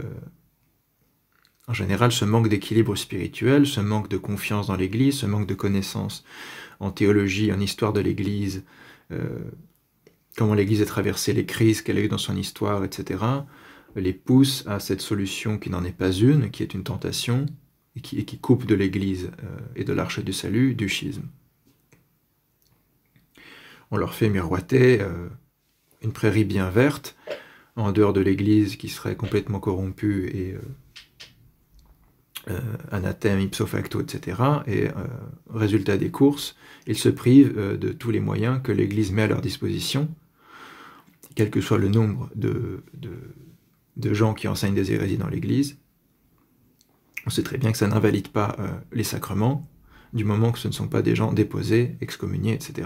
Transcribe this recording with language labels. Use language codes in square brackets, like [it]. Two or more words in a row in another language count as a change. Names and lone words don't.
[fr] en général ce manque d'équilibre spirituel, ce manque de confiance dans l'Église, ce manque de connaissances en théologie, en histoire de l'Église, comment l'Église a traversé les crises qu'elle a eues dans son histoire, etc., les pousse à cette solution qui n'en est pas une, qui est une tentation, et qui coupe de l'Église et de l'arche du salut, du schisme. On leur fait miroiter une prairie bien verte, en dehors de l'Église qui serait complètement corrompue et anathème, [la] ipso facto, [fr] etc. Et résultat des courses, ils se privent de tous les moyens que l'Église met à leur disposition, quel que soit le nombre de gens qui enseignent des hérésies dans l'Église. On sait très bien que ça n'invalide pas les sacrements, du moment que ce ne sont pas des gens déposés, excommuniés, etc.